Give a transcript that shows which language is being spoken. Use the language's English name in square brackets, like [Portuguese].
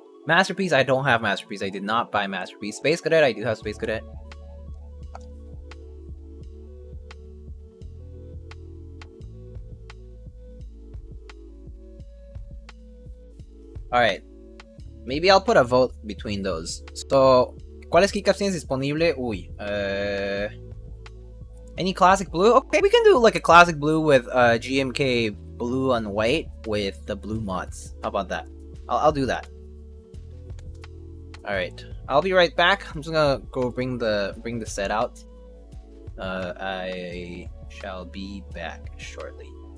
[English] Masterpiece, I don't have Masterpiece. I did not buy Masterpiece. Space Cadet, I do have Space Cadet. Alright. Maybe I'll put a vote between those. [Spanish] So, ¿cuáles keycaps tienes disponible? Uy. [English] Any classic blue? Okay, we can do like a classic blue with GMK blue on white with the blue mods. How about that? I'll do that. Alright. I'll be right back. I'm just gonna go bring the set out. I shall be back shortly.